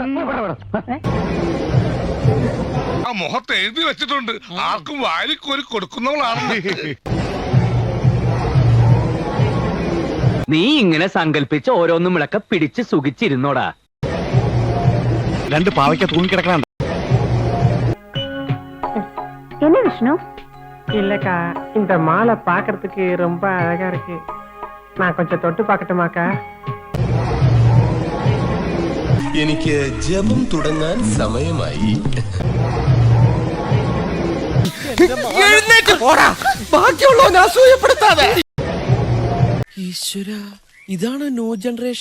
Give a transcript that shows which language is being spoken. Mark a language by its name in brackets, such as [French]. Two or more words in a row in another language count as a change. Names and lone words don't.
[Malayalam] ആ മുഖത്ത് എഴുതി വെച്ചിട്ടുണ്ട്, ആർക്കും വാരിക്കോരി കൊടുക്കുന്നവളാണ്. നീ ഇങ്ങനെ സങ്കല്പിച്ച് ഓരോന്നും വിളക്ക പിടിച്ച് സുഖിച്ചിരുന്നോടാ. രണ്ട് പാവയ്ക്ക തൂങ്ങിക്കിടക്കണ [Tamil] என்ன விஷ்ணு? இல்லக்கா, இந்த மாலை பாக்குறதுக்கு ரொம்ப அழகா இருக்கு. நான் கொஞ்சம் தொட்டு பார்க்கட்டுமாக்கா? [Malayalam] എനിക്ക് ജപം തുടങ്ങാൻ സമയമായി. ഇതാണ് ന്യൂ ജനറേഷൻ.